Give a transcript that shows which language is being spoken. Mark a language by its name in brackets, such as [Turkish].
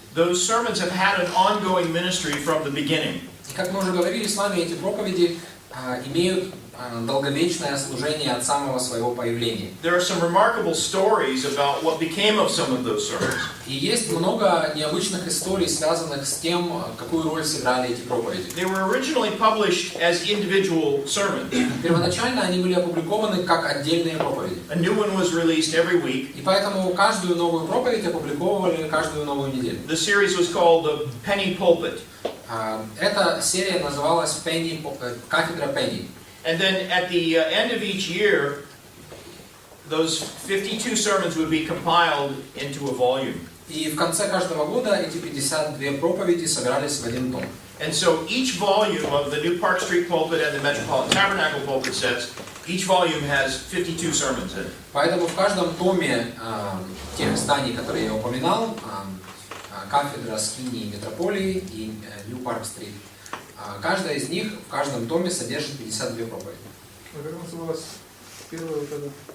[English] Those sermons have had an ongoing ministry from the beginning. [Russian] И как мы уже говорили с вами, эти проповеди имеют долговечное служение от самого своего появления. [English] There are some remarkable stories about what became of some of those sermons. [Russian] И есть много необычных историй, связанных с тем, какую роль сыграли эти проповеди. [English] They were originally published as individual sermons. [Russian] Первоначально они были опубликованы как отдельные проповеди. [English] A new one was released every week. [Russian] И поэтому каждую новую проповедь опубликовывали каждую новую неделю. [English] The series was called the Penny Pulpit. [Russian] Эта серия называлась «Кафедра Пенни». [English] And then at the end of each year, those 52 sermons would be compiled into a volume. [Russian] И в конце каждого года эти 52 проповеди собирались в один том. [English] And so each volume of the New Park Street Pulpit and the Metropolitan Tabernacle Pulpit sets, each volume has 52 sermons in it. [Russian] Поэтому в каждом томе тех изданий, которые я упоминал, кафедра скинии метрополии и New Park Street, каждая из них в каждом томе содержит 52 проповеди. Как называлось первое вот это?